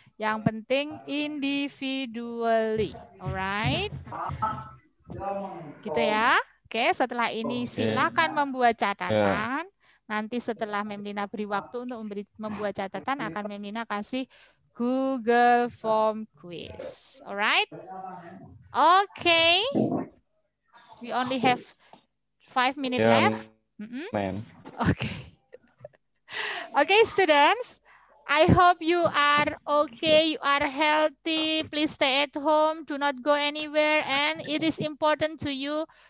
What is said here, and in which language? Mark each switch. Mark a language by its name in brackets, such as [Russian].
[Indonesian] Yang penting individually, alright? Gitu ya. Oke, setelah ini silakan membuat catatan. Nanti setelah Memlina beri waktu untuk membuat catatan, akan Memlina kasih Google Form Quiz, alright? [English] Okay. We only have 5 minutes left. Okay. Okay, students. I hope you are okay, you are healthy. Please stay at home. Do not go anywhere. And it is important to you.